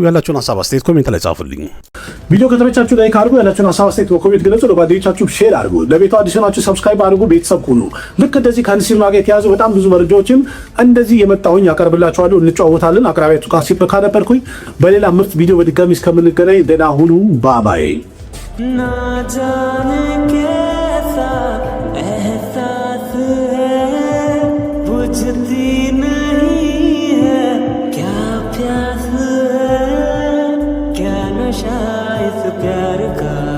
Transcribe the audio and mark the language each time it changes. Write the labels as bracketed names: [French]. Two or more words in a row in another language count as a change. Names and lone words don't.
[Amharic] ያላችሁን ሀሳብ አስተያየት ኮሜንት ላይ ጻፉልኝ። ቪዲዮ ከተመቻችሁ ላይክ አድርጉ፣ ያላችሁን ሀሳብ አስተያየት በኮሜንት ግለጹ፣ ለጓደኞቻችሁ ሼር አድርጉ፣ ለቤቱ አዲስ ናችሁ ሰብስክራይብ አድርጉ፣ ቤተሰብ ሁኑ። ልክ እንደዚህ ከአንድ ሲኒማ ጋር የተያዙ በጣም ብዙ መረጃዎችን እንደዚህ የመጣሁኝ ያቀርብላችኋለሁ፣ እንጫወታለን። አቅራቢያችሁ ካሲፕ ካነበርኩኝ በሌላ ምርጥ ቪዲዮ በድጋሚ እስከምንገናኝ ደህና ሁኑ። ባባይ [Hindi] ना जाने कैसा एहसास है बुझती नहीं है क्या प्यास है क्या नशा इस प्यार का